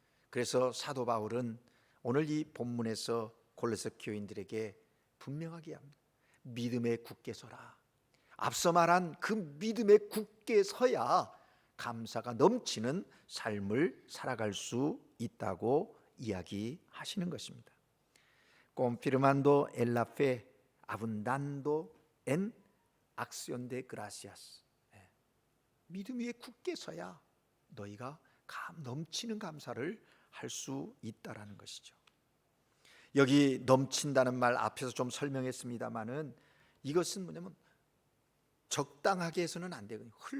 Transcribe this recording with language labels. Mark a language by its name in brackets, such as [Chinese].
[Korean] 그래서 사도 바울은 오늘 이 본문에서 골로새 교인들에게 분명하게 합니다. 믿음에 굳게 서라. 앞서 말한 그 믿음에 굳게 서야 감사가 넘치는 삶을 살아갈 수 있다고 이야기하시는 것입니다. [Spanish] Confirmando en la fe, abundando en acción de gracias. [Korean] 믿음 위에 굳게 서야 너희가 넘치는 감사를 할 수 있다라는 것이죠. 여기 넘친다는 말 앞에서 좀 설명했습니다마는 이것은 뭐냐면 적당하게 해서는 안 되거든요.